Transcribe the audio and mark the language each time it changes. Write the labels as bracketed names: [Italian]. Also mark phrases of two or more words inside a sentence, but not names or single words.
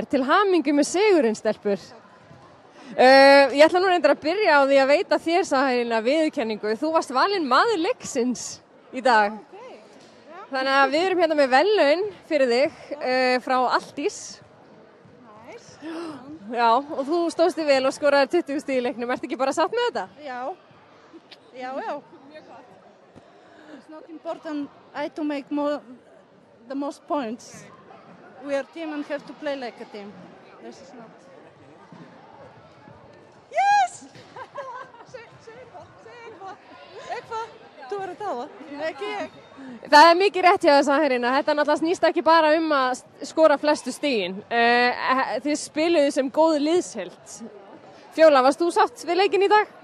[Icelandic] Til hamingju með sigurinn, stelpur. Ég ætla nú reyndar að byrja á því að veita þér, Saharína, viðurkenningu. Þú varst valinn maður leiksins í dag. Þannig að við erum hérna með verðlaun fyrir þig frá Aldís. Nice. Já, og þú stóðst þig vel og skoraði 20 stig í leiknum. Ertu ekki bara sátt með þetta? Já. [English] It's not important to make the most points. We are a team and have to play like a team. This is not. Yes! [Icelandic] Segir eitthvað. Þú verður að tala. Ekki ég. Það mikið rétt hjá þess aðherina. Þetta náttúrulega snýst ekki bara að skora flestu stigin. Þið spiluðu sem góð liðsheild. Fjóla, varst þú sátt við leikinn í dag?